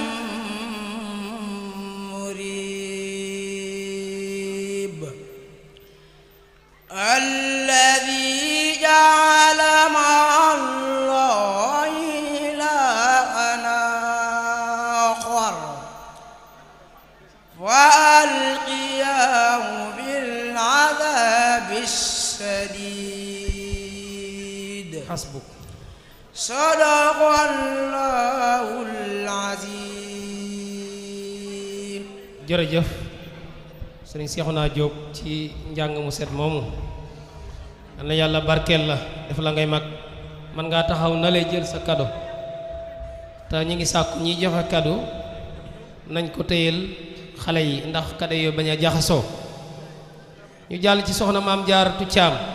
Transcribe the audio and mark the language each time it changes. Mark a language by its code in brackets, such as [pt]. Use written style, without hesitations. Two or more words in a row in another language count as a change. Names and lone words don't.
[ar] مريب الذي جعل مع الله إلها آخر وألقياه بالعذاب الشديد حسبك صدق الله العظيم. [wo] jërëjëf sëriñ Seexuna Jóob ci njàng mu set moomu yal na yàlla barkeel la def la ngay mag man ngaa taxaw na lay jël sa kado te ñi ngi sàkku ñiy joxe kado nañ ko téyel xale yi ndax kado yooyu bañ a jaxasoo ñu jàll ci soxna maam Jaaratu Caam